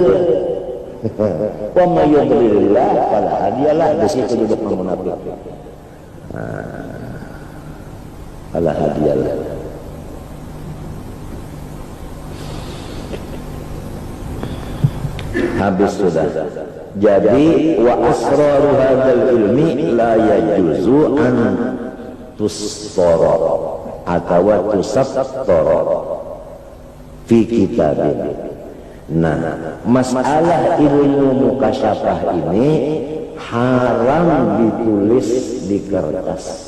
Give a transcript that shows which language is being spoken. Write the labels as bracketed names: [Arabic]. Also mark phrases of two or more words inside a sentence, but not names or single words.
[Arabic] ومن يضلل الله فلا هادي له, [Banjar] di situ duduk munafik. [Arabic] فلا هادي له. [Banjar] Habis sudah. [Arabic] Jadi وأسرار هذا العلم لا يجوز أن تسرا atau تسطر في كتاب. [Banjar] Nah, masalah ilmu mukasyafah ini haram ditulis di kertas.